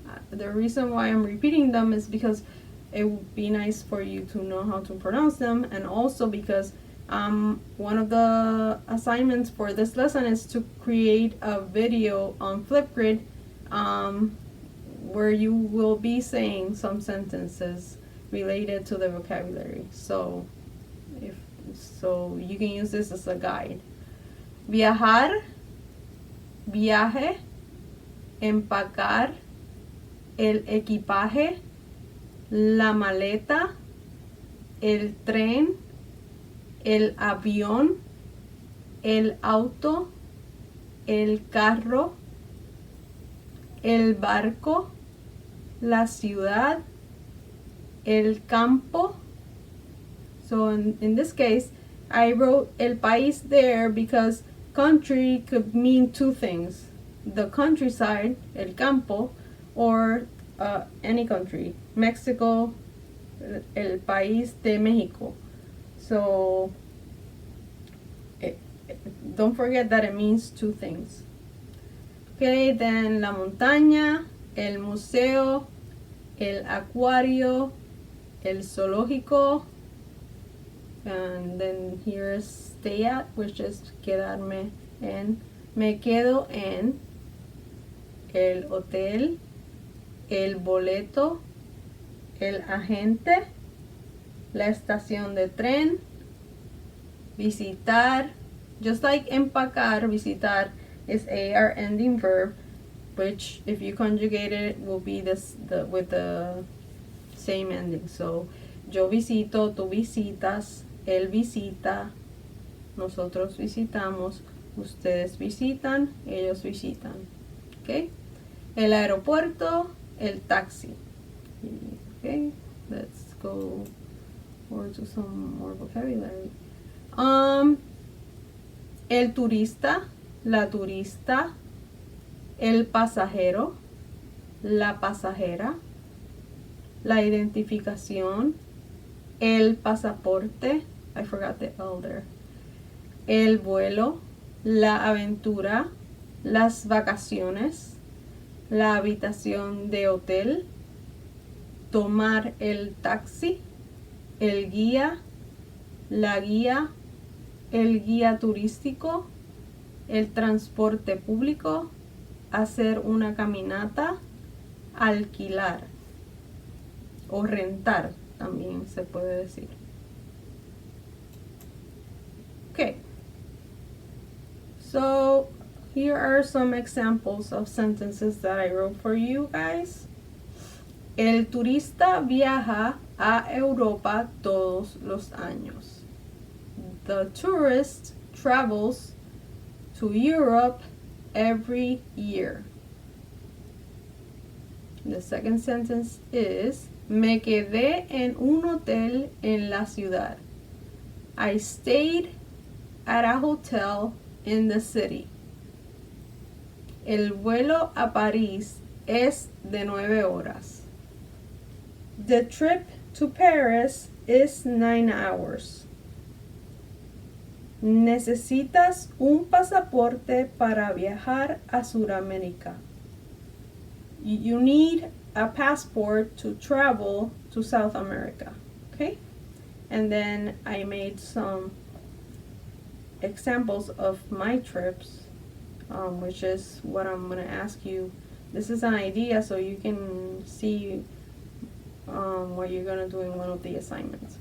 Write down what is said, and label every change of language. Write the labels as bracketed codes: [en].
[en] The reason why I'm repeating them is because it would be nice for you to know how to pronounce them, and also because one of the assignments for this lesson is to create a video on Flipgrid where you will be saying some sentences related to the vocabulary. So you can use this as a guide. [es] Viajar, viaje, empacar, el equipaje, la maleta, el tren, el avión, el auto, el carro, el barco, la ciudad, el campo. [en] So in this case, I wrote el país there because country could mean two things. The countryside, el campo, or any country. [es] Mexico, el país de México. [en] So don't forget that it means two things. [es] Okay, then la montaña, el museo, el acuario, el zoológico, [en] and then here's stay at, which is [es] quedarme en. Me quedo en el hotel, el boleto, el agente, la estación de tren, visitar. [en] Just like empacar, visitar is AR ending verb, which if you conjugate it will be with the same ending. [es] So yo visito, tú visitas, él visita, nosotros visitamos, ustedes visitan, ellos visitan. Okay? El aeropuerto, el taxi. [en] Okay, let's go over to some more vocabulary. [es] El turista, la turista, el pasajero, la pasajera, la identificación, el pasaporte, [en] I forgot the L there, [es] el vuelo, la aventura, las vacaciones, la habitación de hotel, tomar el taxi, el guía, la guía, el guía turístico, el transporte público, hacer una caminata, alquilar o rentar también se puede decir. [en] Okay, so here are some examples of sentences that I wrote for you guys. [es] El turista viaja a Europa todos los años. [en] The tourist travels to Europe every year. The second sentence is, [es] me quedé en un hotel en la ciudad. [en] I stayed at a hotel in the city. [es] El vuelo a París es de 9 horas. [en] The trip to Paris is 9 hours. [es] Necesitas un pasaporte para viajar a Sudamérica. [en] You need a passport to travel to South America. Okay? And then I made some examples of my trips, which is what I'm going to ask you. This is an idea so you can see what you're going to do in one of the assignments.